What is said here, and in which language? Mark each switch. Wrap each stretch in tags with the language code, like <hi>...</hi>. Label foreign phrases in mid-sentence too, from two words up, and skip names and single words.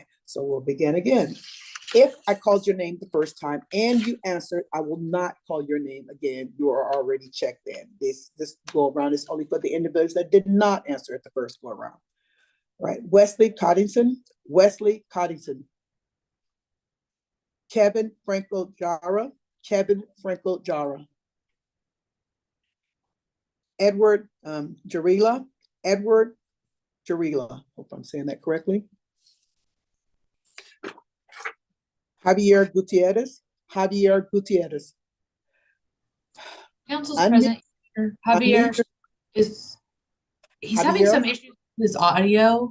<en>So we'll begin again. If I called your name the first time and you answered, I will not call your name again. You are already checked in. This go around is only for the individuals that did not answer at the first go around. Right, Wesley Coddington, Wesley Coddington. Kevin Franco Jara, Kevin Franco Jara. Edward Jarila, Edward Jarila. Hope I'm saying that correctly. Javier Gutierrez, Javier Gutierrez. Council's present, Javier he's having Javier? some issues with his audio.</en>